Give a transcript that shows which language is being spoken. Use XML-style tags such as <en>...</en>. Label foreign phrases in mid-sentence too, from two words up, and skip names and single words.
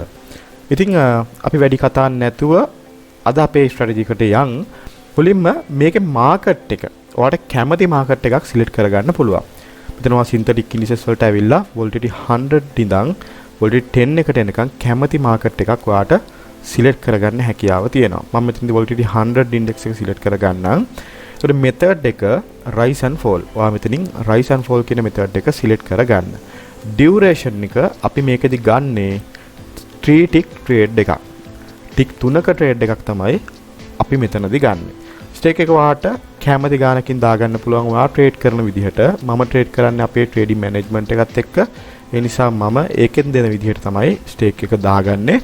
<si>ඉතින් අපි වැඩි කතා නැතුව අද අපේ ස්ට්‍රැටජි එකට යන් මුලින්ම මේකේ මාකට් එක ඔයාලට කැමති මාකට් එකක් සිලෙක්ට් කරගන්න පුළුවන්. මෙතන ඔයා</si> <en>synthetic indices</en> <si>වලට ඇවිල්ලා වොලටිලිටි 100 ඉඳන් වොලටිලිටි 10 එකට එනකන් කැමති මාකට් එකක් ඔයාලට සිලෙක්ට් කරගන්න හැකියාව තියෙනවා. මම මෙතනදී වොලටිලිටි 100 ඉන්ඩෙක්ස් එක සිලෙක්ට් කරගන්නම්. ඒතකොට මෙතඩ් එක</si> <en>rise and fall.</en> <si>ඔයා මෙතනින්</si> <en>rise and fall</en> <si>කියන මෙතඩ් එක සිලෙක්ට් කරගන්න. ඩියුරේෂන් එක අපි මේකෙදි ගන්නේ 3</si> <en>tick trade</en> <si>එකක්. ටික් 3ක ට්‍රේඩ් එකක් තමයි අපි මෙතනදී ගන්න. ස්ටේක් එක වාට කැමති ගානකින් දාගන්න පුළුවන් ඔයා ට්‍රේඩ් කරන විදිහට. මම ට්‍රේඩ් කරන්නේ අපේ</si> <en>trading management</en> <si>එකත් එක්ක. ඒ නිසා මම ඒකෙන් දෙන විදිහට තමයි ස්ටේක් එක දාගන්නේ.</si>